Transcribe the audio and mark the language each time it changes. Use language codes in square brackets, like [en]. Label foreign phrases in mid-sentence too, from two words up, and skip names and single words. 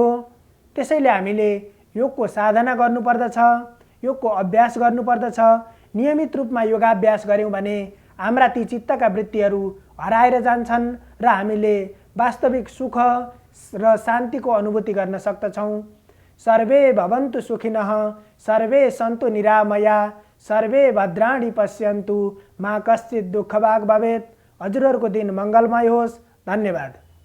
[ne] त्यसैले हामीले योगको साधना गर्नुपर्दछ, योगको अभ्यास गर्नुपर्दछ। नियमित रूपमा योगाभ्यास गऱ्यौँ भने हाम्रा ती चित्तका वृत्तिहरू हराएर जान्छन् र हामीले वास्तविक सुख र शान्तिको अनुभूति गर्न सक्दछौँ। [sa] सर्वे भवन्तु सुखिनः, सर्वे सन्तु निरामया, सर्वे भद्राणि पश्यन्तु, मा कश्चित् दुःखभाग् भवेत्। [ne] हजुरहरूको दिन मङ्गलमय होस्। धन्यवाद।